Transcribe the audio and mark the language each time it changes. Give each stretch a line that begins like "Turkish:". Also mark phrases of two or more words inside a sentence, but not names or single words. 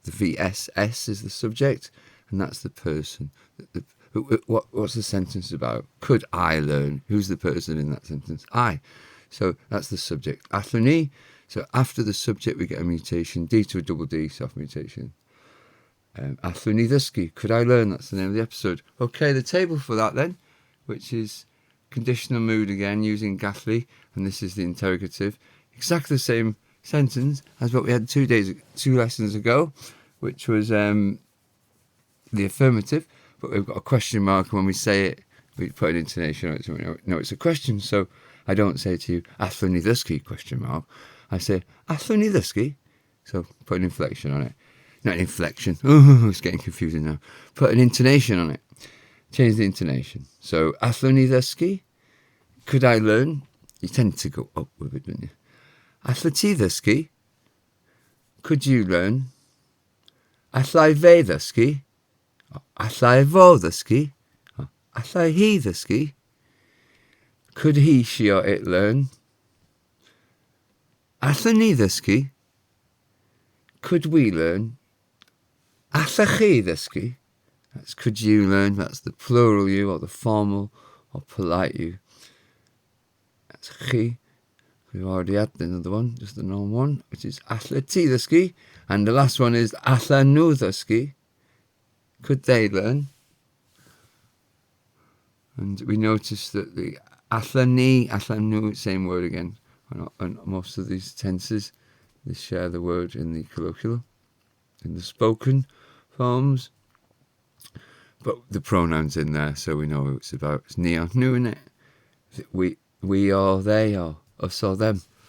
English: The VSS is the subject, and that's the person. What's the sentence about? Could I learn? Who's the person in that sentence? I. So that's the subject.
Welsh: Allwn I.
English: So after the subject we get a mutation. D to a double D, soft mutation.
Welsh: Allwn I ddysgu.
English: Could I learn? That's the name of the episode. Okay, the table for that then, which is conditional mood again using gallu, and this is the interrogative. Exactly the same sentence as what we had 2 lessons ago, which was the affirmative, but we've got a question mark, and when we say it, we put an intonation on it so we know it's a question. So I don't say to you,
Welsh: Allwn I ddysgu,
English: question mark. I say,
Welsh: Allwn I ddysgu.
English: So put an inflection on it. Not an inflection. Oh, it's getting confusing now. Put an intonation on it. Change the intonation. So,
Welsh: Allwn I ddysgu.
English: Could I learn? You tend to go up with it, don't you?
Welsh: Allwn ti ddysgu?
English: Could you learn?
Welsh: Allai fe ddysgu? Allai fo ddysgu? Allai hi ddysgu?
English: Could he, she or it learn?
Welsh: Allan ni ddysgu?
English: Could we learn?
Welsh: Allach chi ddysgu?
English: That's could you learn. That's the plural you or the formal or polite you. That's chi. We've already had another one, just the normal one, which is
Welsh: alla ti ddysgu.
English: And the last one is
Welsh: allan nhw ddysgu.
English: Could they learn? And we notice that the
Welsh: allan ni, allan nhw,
English: same word again. And most of these tenses, they share the word in the colloquial, in the spoken forms. But the pronoun's in there, so we know what it's about. It's ni or nhw, isn't it? We or they or us or them.